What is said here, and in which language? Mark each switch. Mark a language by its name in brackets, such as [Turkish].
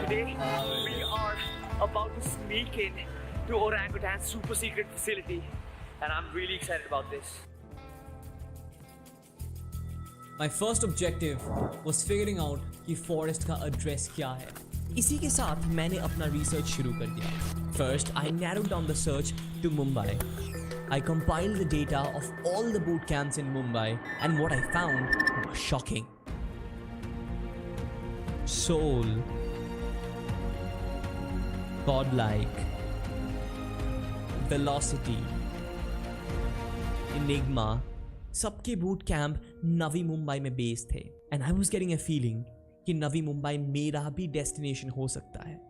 [English] We are about to sneak in to Orangutan's super secret facility, and I'm really excited about this. My first objective was figuring out [Hindi] कि forest का address क्या है। इसी के साथ मैंने अपना रिसर्च शुरू कर दिया। [English] First, I narrowed down the search to Mumbai. I compiled the data of all the boot camps in Mumbai, and what I found was shocking. [Hindi] Soul, Godlike, Velocity, Enigma, सबके बूट कैंप नवी मुंबई में based थे, [English] and I was getting a feeling [Hindi] कि नवी मुंबई मेरा भी destination हो सकता है।